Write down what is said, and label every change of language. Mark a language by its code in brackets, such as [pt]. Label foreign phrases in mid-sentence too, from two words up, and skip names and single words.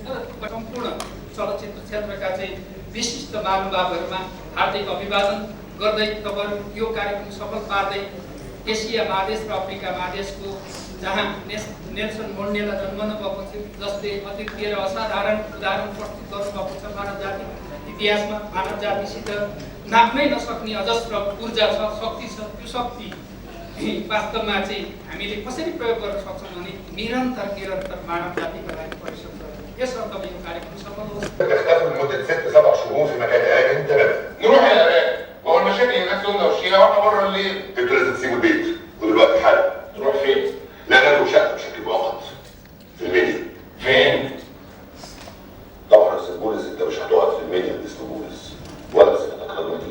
[ne] तर सम्पूर्ण चलचित्र क्षेत्रका चाहिँ विशिष्ट महानुभावहरूमा हार्दिक अभिवादन गर्दै तपाईँहरू यो कार्यक्रम सफल पार्दै एसिया महादेश र अफ्रिका महादेशको जहाँ नेल्सन मण्डेला जन्मनु भएको थियो, जसले अद्वितीय र असाधारण उदाहरण प्रस्तुत गर्नुभएको छ मानव जाति इतिहासमा, मानव जातिसित नाप्नै नसक्ने अजस्र ऊर्जा छ, शक्ति छ। त्यो शक्ति वास्तवमा चाहिँ हामीले कसरी प्रयोग गर्न सक्छौँ भने निरन्तर मानव जातिको लागि परिश्रम गर्नु। यसर्थ यो कार्यक्रम सफल होस्। [ar] لمدة 6-7 شهور في مكان آمن تماما. نروح العراق. هو المشاكل هناك سنة وشيعة واحنا بره الليل. انتوا لازم تسيبوا البيت ودلوقتي حالا. نروح فين؟ لا نلغوا شقة بشكل مؤقت في المنيا. فين؟ طبعا يا استاذ بولس انت مش هتقعد في المنيا باسم بولس ولا بصفتك خدمتي.